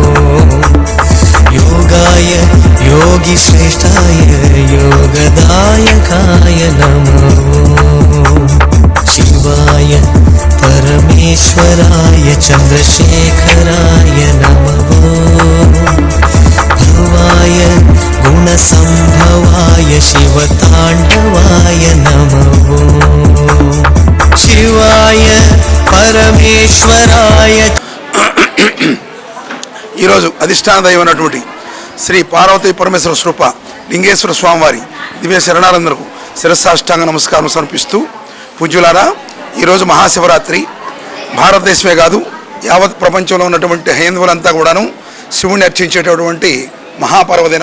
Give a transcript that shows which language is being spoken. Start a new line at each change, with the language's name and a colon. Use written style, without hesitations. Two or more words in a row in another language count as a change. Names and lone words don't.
Sanskrit: योगाय योगिश्रेष्ठाय योगदायकाय नमो शिवाय परमेश्वराय चन्द्रशेखराय नमो भवाय गुणसम्भवाय शिवताण्डवाय नमो शिवाय परमेश्वराय
Telugu: ఈరోజు అధిష్టాన దైవమైనటువంటి శ్రీ పార్వతీ పరమేశ్వర స్వరూప లింగేశ్వర స్వామివారి దివ్య శరణాలందరకు శిరస్సాష్టాంగ నమస్కారం సమర్పిస్తూ పూజ్యులారా ఈరోజు మహాశివరాత్రి భారతదేశమే కాదు యావత్ ప్రపంచంలో ఉన్నటువంటి హైందవులంతా కూడాను శివుణ్ణి అర్చించేటటువంటి మహాపర్వదినం.